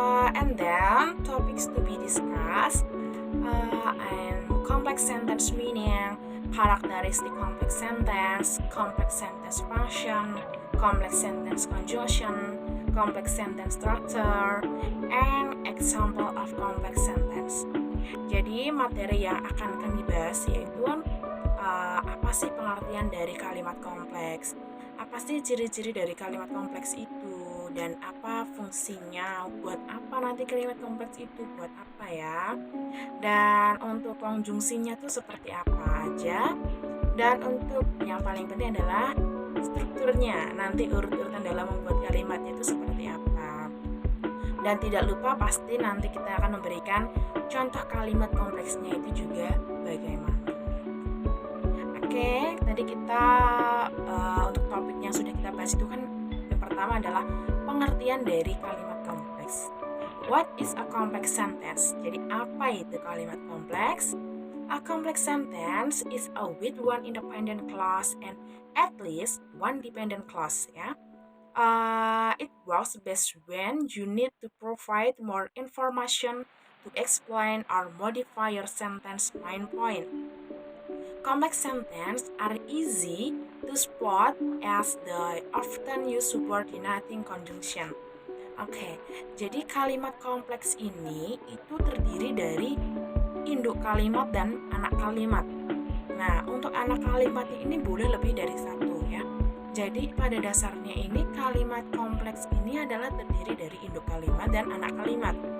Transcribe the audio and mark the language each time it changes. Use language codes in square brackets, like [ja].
[en] And then topics to be discussed and complex sentence meaning, characteristic complex sentence function, complex sentence conjunction, complex sentence structure, and example of complex sentence. [id] Jadi materi yang akan kami bahas yaitu apa sih pengertian dari kalimat kompleks? Apa sih ciri-ciri dari kalimat kompleks itu? Dan apa fungsinya, buat apa nanti kalimat kompleks itu, buat apa ya, dan untuk konjungsinya tuh seperti apa aja, dan untuk yang paling penting adalah strukturnya, nanti urut-urutan dalam membuat kalimatnya itu seperti apa. Dan tidak lupa pasti nanti kita akan memberikan contoh kalimat kompleksnya itu juga bagaimana. Oke, tadi kita untuk topik yang sudah kita bahas itu kan yang pertama adalah pengertian dari kalimat kompleks. [en] What is a complex sentence? [id] Jadi apa itu kalimat kompleks? [en] A complex sentence is a with one independent clause and at least one dependent clause. Ya. It works best when you need to provide more information to explain or modify your sentence main point. Complex sentences are easy to spot as the often used subordinating conjunction. [id] Oke, jadi kalimat kompleks ini itu terdiri dari induk kalimat dan anak kalimat. Nah, untuk anak kalimat ini boleh lebih dari satu ya. Jadi pada dasarnya ini kalimat kompleks ini adalah terdiri dari induk kalimat dan anak kalimat.